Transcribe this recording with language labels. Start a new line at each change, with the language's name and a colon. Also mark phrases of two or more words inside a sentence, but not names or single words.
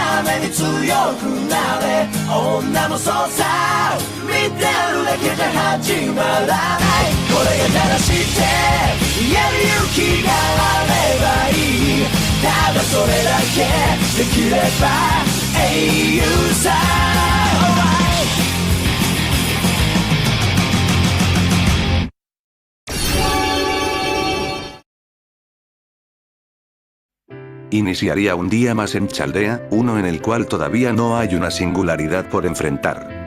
Japanese: めに強くなれ女もそうさ見てるだけじゃ始まらないこれが正しいって言える勇気があればいいただそれだけできれば英雄さ、
Spanish: Iniciaría un día más en Chaldea, uno en el cual todavía no hay una singularidad por enfrentar.